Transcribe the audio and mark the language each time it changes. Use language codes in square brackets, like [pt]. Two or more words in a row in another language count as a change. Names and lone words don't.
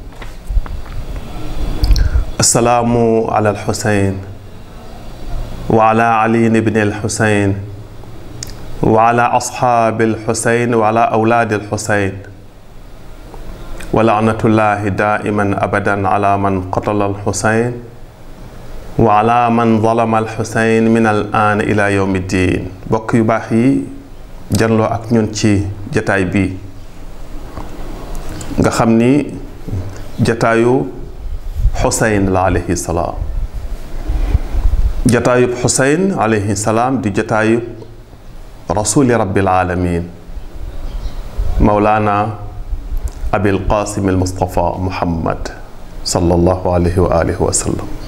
[ar] السلام على الحسين وعلى علي بن الحسين وعلى أصحاب الحسين وعلى أولاد الحسين، ولعنة الله دائما أبدا على من قتل الحسين وعلى من ظلم الحسين من الآن إلى يوم الدين. [wo] bokk yu baax yi janloo ak ñun ci jataay bi nga xam ni jataayu Xuseyn la [ar] عليه السلام. [wo] jataayub Xuseyn [ar] عليه السلام [wo] di jataayub [ar] رسول رب العالمين مولانا أبي القاسم المصطفى محمد صلى الله عليه وآله وسلم.